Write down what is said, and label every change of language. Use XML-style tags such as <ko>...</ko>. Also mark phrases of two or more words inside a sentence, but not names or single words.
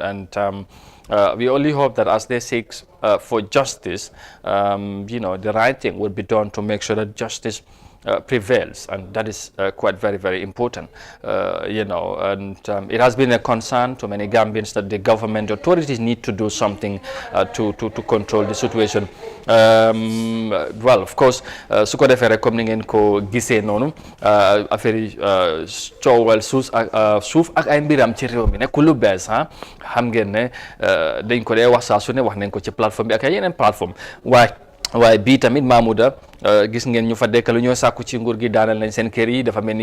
<en>And we only hope that as they seek for justice, the right thing will be done to make sure that justice prevails, and that is quite very important, and it has been a concern to many Gambians that the government authorities need to do something to control the situation. Well, of course,</en> <wo>su ko defee rek comme ni ngeen ko gisee noonu affaire yi coowal suuf ak ay mbiram ci réew mi nekkul lu bees xam ngeen ne dañ ko dee wax saa su ne wax nañ ko ci plateforme bi ak ay yeneen plateforme waaye bii tamit Mahmouda gis ngeen ñu fa dekkalu ñoo sàkku ci nguur gi daanal nañ seen kër yi dafa mel ni</wo>